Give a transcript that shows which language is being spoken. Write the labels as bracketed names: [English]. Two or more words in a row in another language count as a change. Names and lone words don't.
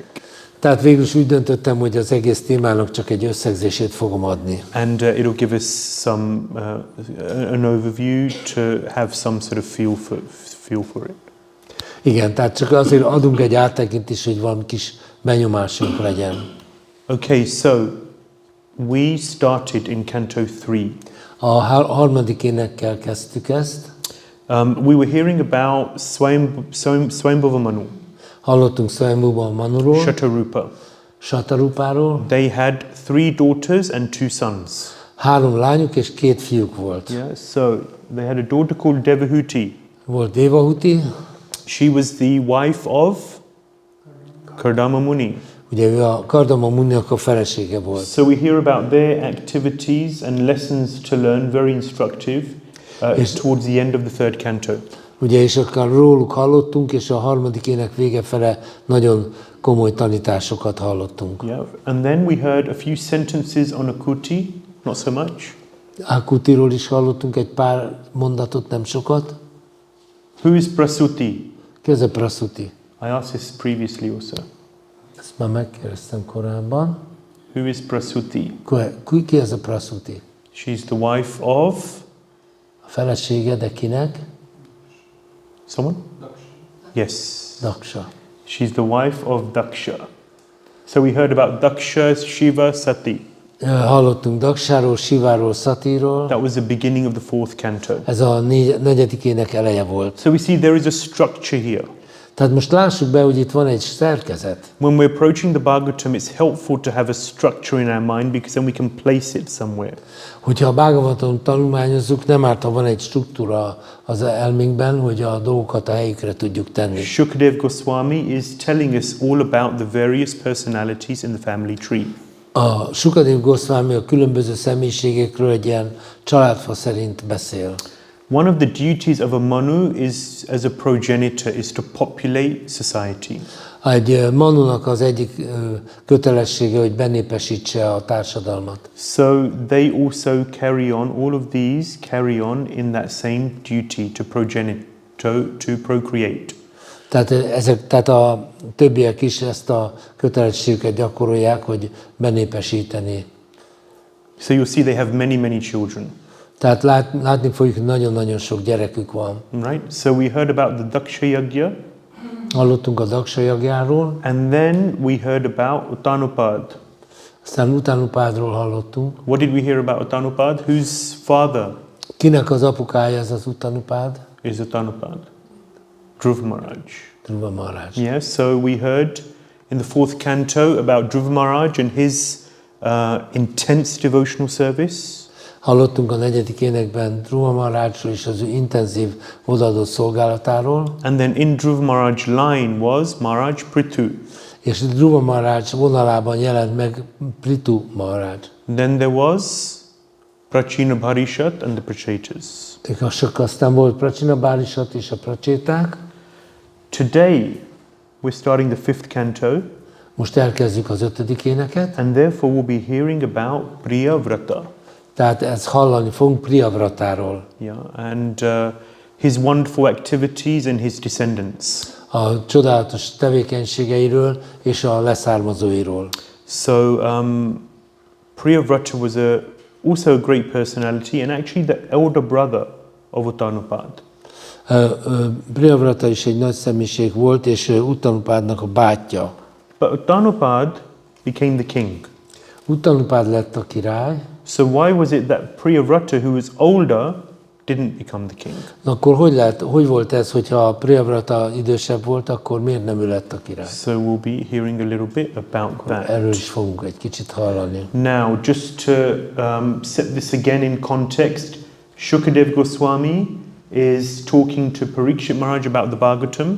[Hungarian] Tehát végül is úgy döntöttem, hogy az egész témának csak egy összegzését fogom adni. [English] And it'll give us some an overview to have some sort of feel for it. [Hungarian] Igen, tehát csak azért adunk egy áttekintést, hogy valami kis benyomásunk legyen. [English] Okay, so we started in Canto 3. [Hungarian] A harmadik énekkel kezdtük ezt. [English] We were hearing about Swayambhuva Manu. [Hungarian] Hallottunk Swayambhuva Manuról, Shatarupáról. [English] They had 3 daughters and 2 sons. [Hungarian] 3 lányuk és 2 fiúk volt. [English] Yeah, so they had a daughter called Devahuti. [Hungarian] Volt Devahuti. [English] She was the wife of Kardama Muni. [Hungarian] Ugye ő a Kardama Muninak a felesége volt. [English] So we hear about their activities and lessons to learn, very instructive, towards the end of the 3rd canto. [Hungarian] Ugye, és akkor róluk hallottunk, és a harmadik ének vége fele nagyon komoly tanításokat hallottunk. [English] Yeah, and then we heard a few sentences on Akuti, not so much. [Hungarian] Akutiról is hallottunk egy pár mondatot, nem sokat. [English] Who is Prasuti? [Hungarian] Ki az a Prasuti? [English] I asked this previously also. [Hungarian] Ezt már megkérdeztem korábban. [English] Who is Prasuti? [Hungarian] Ki az a Prasuti? [English] She's the wife of... [Hungarian] A felesége, de kinek? [English] Someone? Yes. Daksha. She's the wife of Daksha. So we heard about Daksha, Shiva, Sati. [Hungarian] Hallottunk Daksáról, Siváról, Szatíról. [English] That was the beginning of the 4th canto. [Hungarian] Ez a negyedik ének eleje volt. [English] So we see there is a structure here. [Hungarian] Tehát most lássuk be, hogy itt van egy szerkezet. [English] When we're approaching the Bhagavatam, it's helpful to have a structure in our mind because then we can place it somewhere. [Hungarian] Hogyha a Bhagavatam tanulmányozzuk, nem árt, ha van egy struktúra az elménkben, hogy a dolgokat a helyükre tudjuk tenni. [English] Shukadeva Goswami is telling us all about the various personalities in the family tree. [Hungarian] A Ṛṣabhadeva Goswami a különböző személyiségekről egy ilyen családfa szerint beszél. [English] One of the duties of a manu is, as a progenitor, is to populate society. [Hungarian] Egy manunak az egyik kötelessége, hogy benépesítse a társadalmat. [English] So they also carry on, all of these carry on in that same duty to procreate. [Hungarian] Tehát a többiek is ezt a kötelességüket gyakorolják, hogy benépesíteni. [English] So you'll see they have many children. [Hungarian] Tehát látni fogjuk, hogy nagyon-nagyon sok gyerekük van. [English] Right? So we heard about the Daksha Yagya. [Hungarian] Hallottunk a Daksa Yagjáról. [English] And then we heard about Uttanapad. [Hungarian] Aztán Uttanapádról hallottunk. [English] What did we hear about Uttanapad? Whose father [Hungarian] Kinek az apukája ez az Uttanapád? [English] is Uttanapad? Dhruva Maharaj. [Hungarian] Dhruva Maharaj. [English] Yes, so we heard in the 4th canto about Dhruva Maharaj and his intense devotional service. [Hungarian] Hallottunk a negyedik énekben Dhruva Maharajról és az ő intenzív odaadó szolgálatáról. [English] And then in Dhruva Maharaj line was Maharaj Prithu. [Hungarian] És Dhruva Maharaj vonalában jelent meg Prithu Maharaj. [English] Then there was Prachina Bharishat and the Prachetas. [Hungarian] Aztán volt Prachina Bharishat és a Pracséták. [English] Today we're starting the 5th canto. [Hungarian] Most elkezdjük az 5. éneket. [English] And therefore we'll be hearing about Priyavrata. [Hungarian] Tehát ezt hallani fogunk Priyavratáról. [English] Yeah, and his wonderful activities and his descendants. [Hungarian] A csodálatos tevékenységeiről és a leszármazóiról. [English] So Priyavrata was also a great personality and actually the elder brother of Uttanapad. [Hungarian] Priyavrata is egy nagy személyiség volt, és Uttanapádnak a bátyja. [English] But Uttanapad became the king. [Hungarian] Uttanapád lett a király. [English] So why was it that Priyavrata, who was older, didn't become the king? [Hungarian] Akkor hogy volt ez, hogyha Priyavrata idősebb volt, akkor miért nem ő lett a király? [English] So we'll be hearing a little bit about that. [Hungarian] Erről is fogunk egy kicsit hallani. [English] Now, just to set this again in context, Shukadeva Goswami is talking to Parikshit Maharaj about the Bhagavatam.